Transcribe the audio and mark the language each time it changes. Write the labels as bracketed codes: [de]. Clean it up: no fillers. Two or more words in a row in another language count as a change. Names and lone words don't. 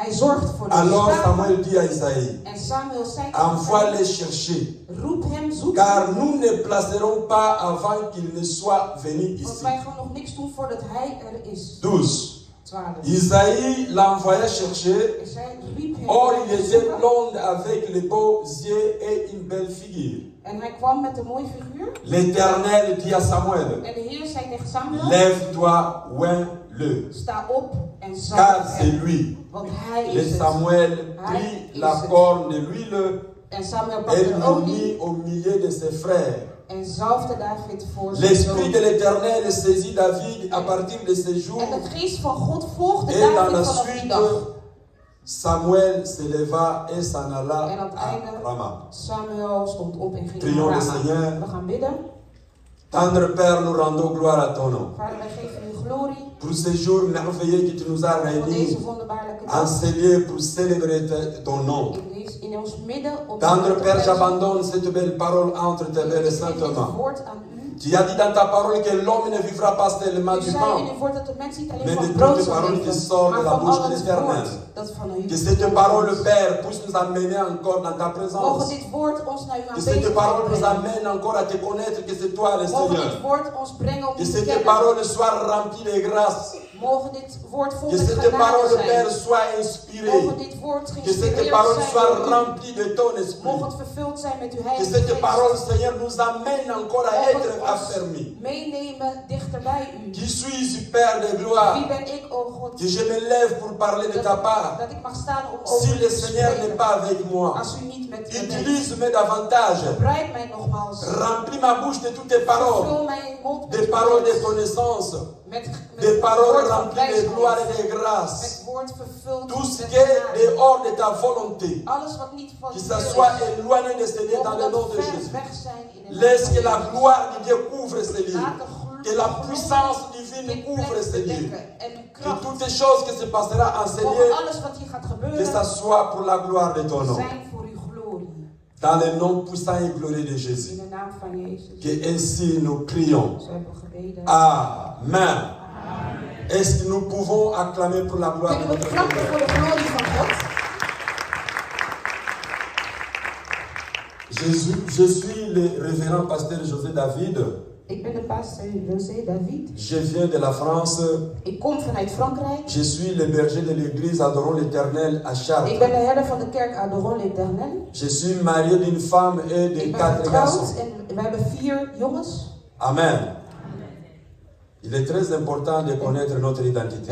[nl] Hij zorgt voor de [fr] Alors [nl] schapen. [fr] Samuel dit à Isaïe, [nl] En Samuel zei tegen [fr] envoie [nl] hem, [fr] les chercher, [nl] roep hem, zoek [fr] car [nl] hem. [fr] nous ne placerons pas avant qu'il ne soit venu [nl] Want [fr] ici. [nl] wij gaan nog niks doen voordat hij er is. 12. 12. [fr] Isaïe l'envoya chercher. [nl] En zij riep hem. [fr] Or, [nl] om [fr] il [nl] te [fr] était [nl] zoeken. [fr] blond avec les beaux yeux et une belle figure. [nl] En hij kwam met een mooie figuur. [fr] L'Éternel dit à Samuel, [nl] En de Heer zei tegen Samuel, [fr] lève-toi, oins-le, [nl] sta op en zalf [fr] car c'est [nl] hem. [fr] lui. [nl] Want hij [fr] Et [nl] is het. [fr] Samuel prit la corne de l'huile [nl] En Samuel [fr] et [nl] pakte de [fr] le [nl] olie [fr] mit au milieu de ses frères. [nl] en zalfde David voor zijn [fr] L'Esprit de [nl] zoon. [fr] l'Éternel saisit David à partir de ce jour. [nl] En de geest van God volgde [fr] Et dans la [nl] David vanaf die [fr] suite, [nl] dag. [fr] Samuel se leva et s'en [nl] En [fr] alla [nl] aan het [fr] à [nl] einde, [fr] Rama. [nl] Samuel stond op en ging [fr] Prions [nl] naar [fr] le [nl] Rama. [fr] Seigneur. [nl] We gaan bidden. [fr] Tendre Père, nous rendons gloire à ton nom. [nl] Vader, wij geven u glorie [fr] Pour ce jour merveilleux que tu nous as [nl] voor deze [fr] réunis [nl] wonderbaarlijke [fr] en [nl] dag. [fr] ce lieu pour célébrer ton nom. [nl] In ons midden om [fr] Tendre [nl] te [fr] Père, [nl] prijzen. [fr] j'abandonne cette belle parole entre tes belles [nl] Ik geef dit [fr] saintes [nl] woord aan u. [fr] Tu as dit dans ta parole que l'homme ne vivra pas seulement [nl] U [fr] du [nl] zei [fr] pain, [nl] in uw woord dat de mens niet alleen [fr] mais [nl] van [fr] de [nl] brood [fr] toutes les [nl] zal [fr] paroles qui [nl] leven, [fr] sortent de [nl] maar [fr] la [nl] van [fr] bouche [nl] al [fr] de [nl] het [fr] l'Éternel. [nl] woord dat van u [fr] Que cette parole, Père, puisse nous amener encore dans ta [nl] Mogen [fr] présence. [nl] dit woord ons naar uw [fr] Que cette parole nous [nl] aanwezigheid [fr] amène encore à te connaître que c'est toi le [nl] brengen. Mogen [fr] Seigneur. [nl] dit woord ons brengen om [fr] Que [nl] u te [fr] cette [nl] kennen. [fr] parole soit remplie de grâce. [nl] Mogen dit woord vol [fr] Que [nl] met [fr] cette [nl] genade [fr] parole, [nl] zijn. [fr] Père, soit inspirée. [nl] Mogen dit woord [fr] Que cette [nl] geïnspireerd [fr] parole [nl] zijn [fr] soit [nl] door u. [fr] remplie de ton esprit. [nl] Mogen het vervuld zijn met uw [fr] Que [nl] heilige [fr] cette parole, [nl] geest. [fr] Seigneur, nous amène encore à [nl] Mogen [fr] être [nl] het ons [fr] affermis. [nl] meenemen dichter bij u. [fr] Qui suis-je, Père de [nl] Wie [fr] gloire? [nl] ben ik, o God, [fr] Que je me lève pour parler de ta part. [nl] dat ik mag staan om [fr] Si [nl] over u [fr] le [nl] te [fr] Seigneur n'est [nl] spreken. [fr] pas avec moi, [nl] Als u niet met me bent, [fr] utilise-moi davantage. [nl] gebruik mij nogmaals. [fr] Remplis ma bouche de toutes tes paroles. [nl] Vul mijn mond met [fr] Des paroles de [nl] woord. [fr] connaissance. [nl] Met [fr] Des paroles [nl] woord van [fr] remplies de [nl] wijsheid. [fr] gloire et de grâce. [nl] Met woord vervuld [fr] Tout ce [nl] met [fr] qui est [nl] genade. [fr] dehors de ta volonté. [nl] Alles wat niet van [fr] Que [nl] u [fr] ça [nl] is, [fr] soit éloigné de ce lieu dans [nl] mogen [fr] le nom [nl] dat [fr] de [nl] ver [fr] Jésus. [nl] weg zijn in de [fr] Laisse [nl] naam [fr] que [nl] van [fr] la [nl] Jezus. [fr] gloire de Dieu couvre ce lieu. [nl] Laat de [fr] Que la [nl] glorie [fr] puissance divine [nl] dit [fr] couvre [nl] plek [fr] ce lieu. [nl] bedekken. En uw [fr] Que [nl] kracht, [fr] toutes les choses qui se passera en ce [nl] mogen [fr] lieu, [nl] alles wat hier gaat [fr] que [nl] gebeuren, [fr] ça soit pour la gloire de ton nom. [nl] zijn voor uw glorie. [fr] Dans le nom puissant et glorieux de [nl] In [fr] Jésus. [nl] de naam van Jezus. [fr] Que ainsi nous prions. [nl] Zo hebben we gebeden. Amen. [fr] Est-ce que nous pouvons acclamer pour la gloire de [nl] Kunnen we [fr] notre [nl] klappen [fr] Seigneur? [nl] voor de glorie van God? [fr] Je suis le révérend pasteur José David. [nl] Ik ben de pastor José David. [fr] Je viens de la France. [nl] Ik kom vanuit Frankrijk. [fr] Je suis le berger de l'église Adorons l'Éternel à [nl] Ik [fr] Chartres. [nl] ben de herder van de kerk Adoron l'Éternel. [fr] Je suis marié d'une femme et de [nl] Ik ben [fr] 4 garçons. [nl] getrouwd en we hebben 4 jongens. Amen. [fr] Il est très important de connaître notre identité.